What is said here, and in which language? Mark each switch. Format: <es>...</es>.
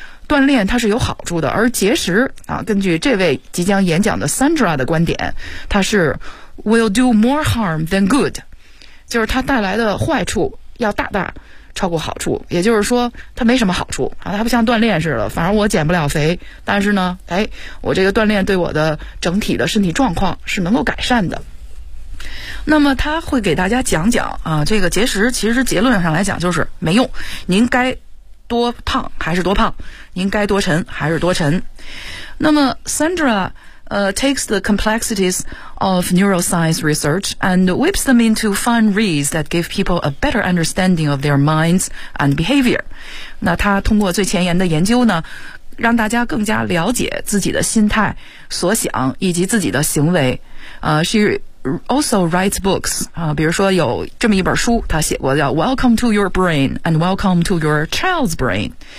<zh>锻炼它是有好处的，而节食啊，根据这位即将演讲的 Sandra 的观点，它是</zh> <en>will do more harm than good，</en> <zh>就是它带来的坏处要大大超过好处，也就是说它没什么好处啊，它不像锻炼似的，反正我减不了肥，但是呢，哎，我这个锻炼对我的整体的身体状况是能够改善的。那么他会给大家讲讲啊，这个节食其实结论上来讲就是没用，您该多胖还是多胖，您该多沉还是多沉。</zh> <en>那么 Sandra takes the complexities of neuroscience research and whips them into fun reads that give people a better understanding of their minds and behavior.</en> <zh>那他通过最前沿的研究呢，让大家更加了解自己的心态、所想以及自己的行为。</zh> <en>She also writes books.</en> <zh>比如说有这么一本书，他写过叫</zh> <en>Welcome to Your Brain and Welcome to Your Child's Brain.</en>